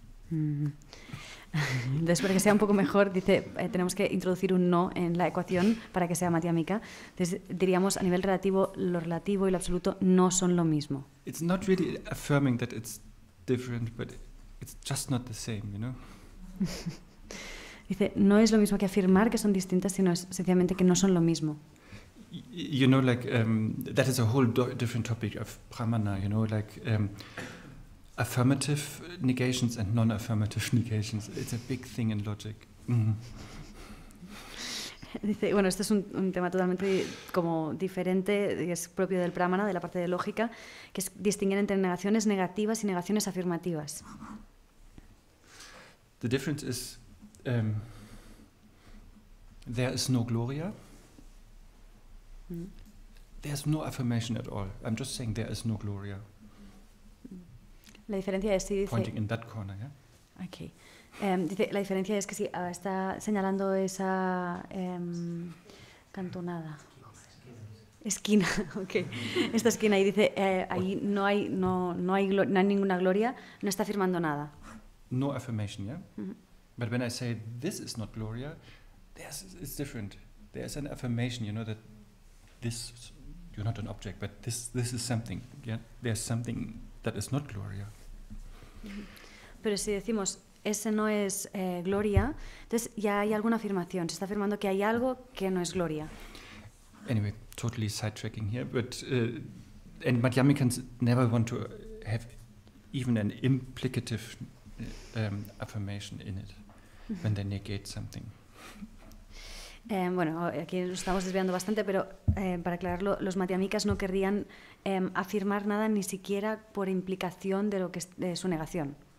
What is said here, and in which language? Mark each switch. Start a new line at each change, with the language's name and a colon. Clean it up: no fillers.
Spanish: Entonces, para que sea un poco mejor, dice, tenemos que introducir un no en la ecuación para que sea Madhyamika. Entonces, diríamos, a nivel relativo, lo relativo y lo absoluto no son lo mismo.
English: It's not really affirming that it's different, but it's just not the same,
Spanish: Dice, no es lo mismo que afirmar que son distintas, sino es sencillamente que no son lo mismo.
English: That is a whole different topic of pramana, affirmative negations and non-affirmative negations. It's a big thing in logic.
Spanish: Dice, bueno, este es un tema totalmente como diferente, y es propio del pramana, de la parte de lógica, que es distinguir entre negaciones negativas y negaciones afirmativas.
English: The difference is there is no gloria. There's no affirmation at all. I'm just saying there is no gloria.
Spanish: La diferencia es si dice...
English: Pointing in that corner, yeah? Okay.
Spanish: Dice, la diferencia es que si está señalando esa cantonada. Esquina, ok. Esta esquina y dice, ahí no hay ninguna gloria, no está afirmando nada.
English: No affirmation, yeah? But when I say this is not gloria, it's different. There's an affirmation, you know, that this, you're not an object, but this is something, yeah? There's something that is not gloria.
Spanish: Pero si decimos, ese no es gloria, entonces ya hay alguna afirmación, se está afirmando que hay algo que no es gloria.
English: Anyway, totally sidetracking here, but and Madhyamikans never want to have even an implicative affirmation in it when they negate something.
Spanish: Bueno, aquí nos estamos desviando bastante, pero para aclararlo, los Madhyamikas no querrían afirmar nada ni siquiera por implicación de lo que es de su negación.